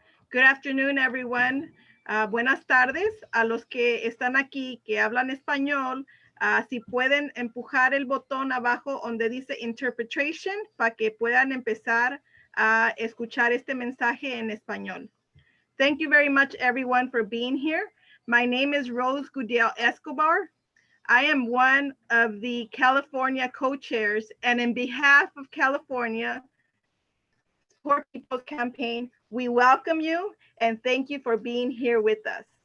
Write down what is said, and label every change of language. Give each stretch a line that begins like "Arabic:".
English: Good afternoon, everyone.
Spanish: Buenas tardes a los que están aquí, que hablan español. Si pueden empujar el botón abajo donde dice Interpretation para que puedan empezar a escuchar este mensaje en español.
English: Thank you very much, everyone, for being here. My name is Rose Gudiel Escobar. I am one of the California co-chairs, and in behalf of California Poor People's Campaign, we welcome you and thank you for being here with us.